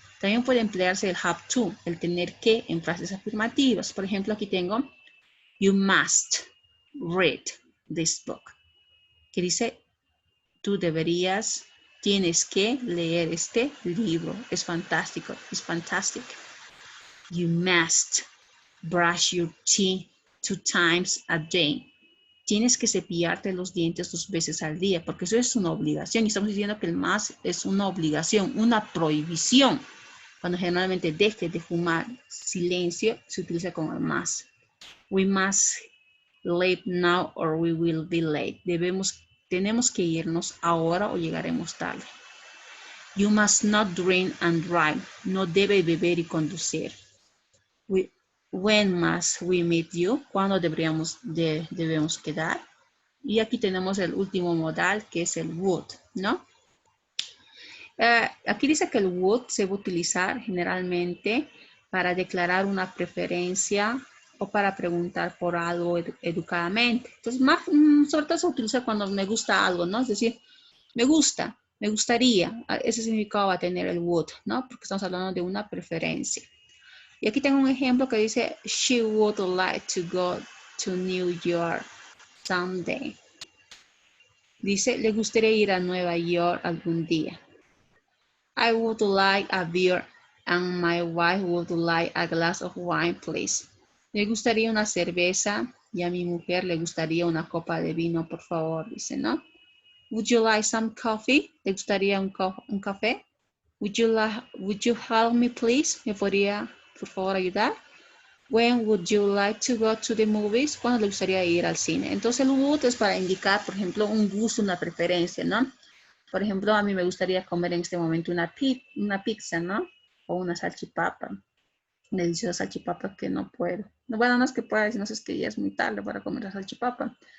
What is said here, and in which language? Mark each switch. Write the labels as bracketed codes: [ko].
[es] También puede emplearse el have to, el tener que en frases afirmativas. Por ejemplo, aquí tengo, [en] You must read this book. [es] Que dice, tú deberías, tienes que leer este libro. Es fantástico. [en] It's fantastic. You must brush your teeth 2 times a day. [es] Tienes que cepillarte los dientes 2 veces al día, porque eso es una obligación. Y estamos diciendo que el must es una obligación, una prohibición. Cuando generalmente deje de fumar, silencio, se utiliza como el must. [en] We must leave now or we will be late. [es] Tenemos que irnos ahora o llegaremos tarde. [en] You must not drink and drive. [es] No debe beber y conducir. [en] When must we meet you? [es] ¿Cuándo debemos quedar? Y aquí tenemos el último modal, que es el would, ¿no? Aquí dice que el would se va a utilizar generalmente para declarar una preferencia o para preguntar por algo educadamente. Entonces, sobre todo se utiliza cuando me gusta algo, ¿no? Es decir, me gusta, me gustaría. Ese significado va a tener el would, ¿no? Porque estamos hablando de una preferencia. Y aquí tengo un ejemplo que dice, [en] she would like to go to New York someday. [es] Dice, le gustaría ir a Nueva York algún día. [en] I would like a beer and my wife would like a glass of wine, please. [es] Le gustaría una cerveza y a mi mujer le gustaría una copa de vino, por favor, dice, ¿no? [en] Would you like some coffee? [es] ¿Le gustaría un café? [en] Would you help me, please? [es] ¿Me podría, por favor, ayudar? [en] When would you like to go to the movies? [es] ¿Cuándo le gustaría ir al cine? Entonces el would es para indicar, por ejemplo, un gusto, una preferencia, ¿no? Por ejemplo, a mí me gustaría comer en este momento una pizza, ¿no? O una salchipapa. Deliciosa salchipapa que no puedo. Bueno, no es que pueda, sino es que ya es muy tarde para comer la salchipapa.